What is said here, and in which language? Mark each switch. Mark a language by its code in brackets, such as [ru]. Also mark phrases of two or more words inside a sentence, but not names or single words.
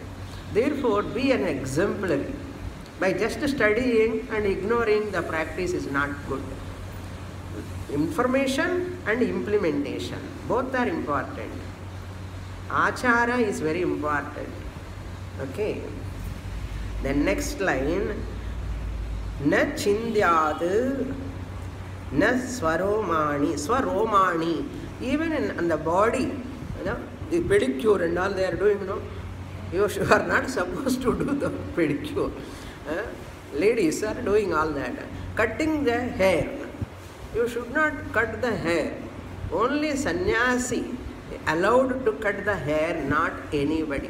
[en] Therefore, be an exemplary. By just studying and ignoring the practice is not good. Information and implementation, both are important. Achara is very important. Okay. The next line, [sa] na chindyad na swaromani. [en] Swaromani, even in the body, you know, the pedicure and all they are doing, you know, you are not supposed to do the pedicure. Ladies are doing all that. Cutting the hair, you should not cut the hair. Only sannyasi allowed to cut the hair, not anybody.